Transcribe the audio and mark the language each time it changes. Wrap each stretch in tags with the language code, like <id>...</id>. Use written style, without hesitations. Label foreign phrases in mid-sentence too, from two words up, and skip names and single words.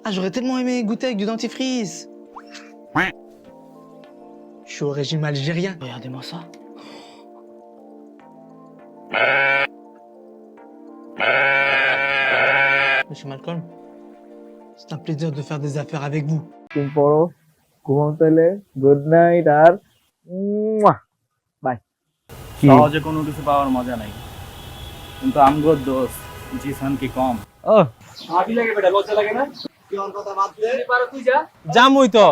<fr>Ah j'aurais tellement aimé goûter avec du dentifrice. Je suis au régime algérien. Regardez-moi ça. Monsieur Malcolm, c'est un plaisir de faire des affaires avec vous.</fr> <en>good night</en> <bn>আর বাই সহজে কোনো কিছু পাওয়ার মজা নাই কিন্তু আমগো দোষ জিসান কি কম ও ভাবি লাগে বেটা লজ্জা লাগে না কি অন কথা বাদ দে পারো তুই যা জামুই তো</bn>